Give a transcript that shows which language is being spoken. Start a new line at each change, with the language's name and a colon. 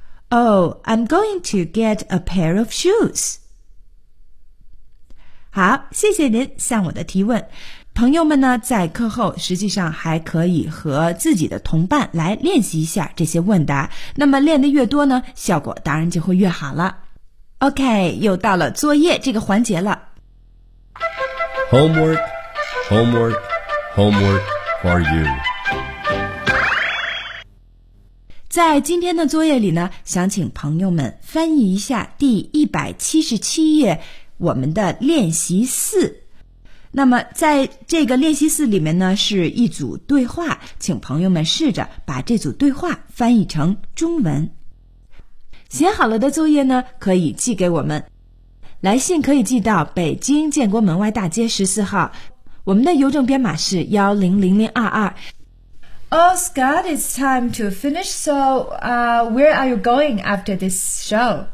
English: Oh, I'm going to get a pair of shoes.
Chinese: 好，谢谢您向我的提问。朋友们呢，在课后实际上还可以和自己的同伴来练习一下这些问答。那么练得越多呢，效果当然就会越好了。OK, 又到了作业这个环节了。
English: Homework, homework, homework for you.
Chinese: 在今天的作业里呢，想请朋友们翻译一下第177页我们的练习四。那么在这个练习四里面呢，是一组对话，请朋友们试着把这组对话翻译成中文。写好了的作业呢，可以寄给我们。来信可以寄到北京建国门外大街14号，我们的邮政编码是100022。
English: Oh, Scott, it's time to finish. So, where are you going after this show?